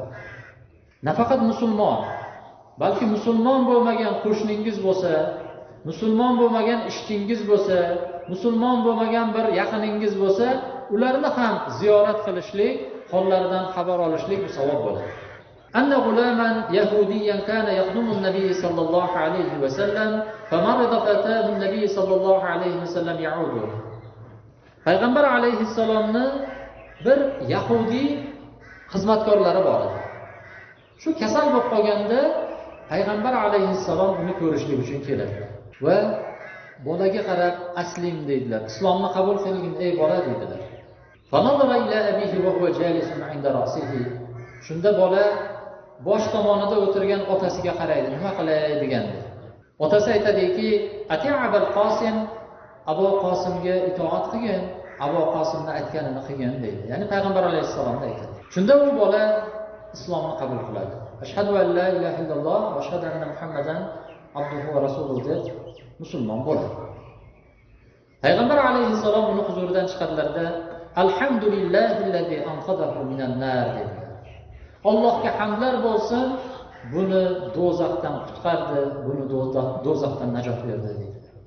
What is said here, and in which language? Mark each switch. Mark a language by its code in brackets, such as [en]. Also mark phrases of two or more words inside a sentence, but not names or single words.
[uz] Nafaqat musulmon, balki musulmon bo'lmagan qo'shningiz bo'lsa, musulmon bo'lmagan ishchingiz bo'lsa, musulmon bo'lmagan bir yaqiningiz bo'lsa, ularni ham ziyorat qilishlik, hollaridan xabar olishlik bu savob bo'ladi. [ar] أن غلاما يهوديا كان يخدم النبي صلى الله عليه وسلم فمرض فأتاه النبي صلى الله عليه وسلم يعوده. [uz] Payg'ambar alayhissalomni bir yahudi xizmatkorlari bor edi. Shu kasal bo'lib qolganda Payg'ambar alayhissalom uni ko'rishlik uchun keladi. Va bolaga qarab aslim deydilar. Islomni qabul qilgin ey bola deydilar. [ar] فنظر إلى أبيه وهو جالس عند رأسه. [uz] Shunda bola bosh tomonida o'tirgan otasiga qaraydi. Nima qilay deganda. Otasi aytadiki, [ar] "أطع أبا القاسم, [uz] Abu Qosimga itoat qilgin, Abu Qosimning aytganini qilgin" deydi. Ya'ni Payg'ambar alayhissalomni aytadi. Shunda u bola islomni qabul qiladi. [ar] أشهد أن لا إله إلا الله وأشهد أن محمدا عبده ورسوله [uz] deb musulmon bo'ladi. Payg'ambar alayhissalom uni huzuridan chiqadilarda, [ar] "الحمد لله الذي أنقذه من النار" [uz] dedilar. Allohga hamdlar bo'lsin, buni do'zaxdan qutqardi, buni do'zaxdan najot berdi dedilar.